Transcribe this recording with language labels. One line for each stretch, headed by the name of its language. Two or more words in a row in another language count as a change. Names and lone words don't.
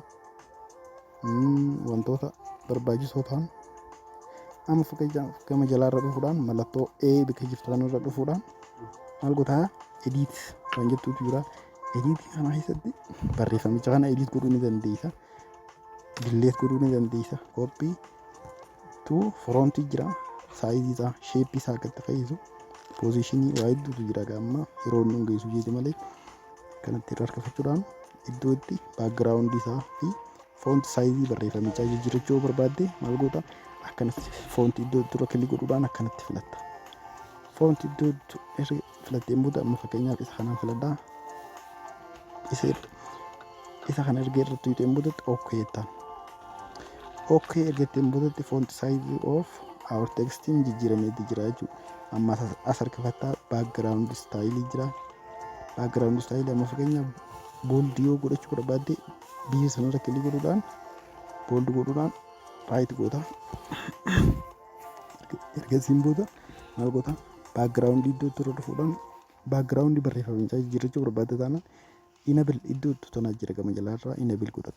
Oromo: Wantoota barbaachisoo ta'an amma fakkeenyaaf gama jalaarra dhufuudhaan mallattoo A bakka jirtu kanarra dhufuudhaan maal gootaa edit waan jettuutu jira. Edit kana keessatti barreeffamicha kana edit godhuu ni dandeessa. Delete godhuu ni dandeessa.
English: Copy to front jira.
Oromo: Saayizii isaa sheeppii isaa akkatti fayyisu positionii waa hedduutu jira. Amma yeroo inni geessu jeeti malee kanatti irra harkifachuudhaan iddoo itti baakgiraawundii isaa fi
English: font saayizii
Oromo: barreeffamichaa jijjiirachuu barbaadde maal goota akkanatti font iddoo dura kilik godhuudhaan akkanatti filatta. Font iddoo filatteen booda amma fakkeenyaaf isa kanaan filadhaa. Isa kana erga irratti hiixeen boodatti okay ta'an. Okay ergatteen boodatti
English: font size of our textiin
Oromo: jijjiirameetti jira jechuudha. Amma as harkifattaa
English: background style
Oromo: jira.
English: Background style
Oromo: amma fakkeenyaaf bold yoo godhachuu barbaadde biyya sanarra kilii godhuudhaan bold godhuudhaan right goota. Ergasiin booda maal goota background iddootti irra dhufuudhaan background barreeffamichaa jijjiirrachuu barbaadde taanaan enable iddootti tonaa jira gama jalaarraa enable godhatta.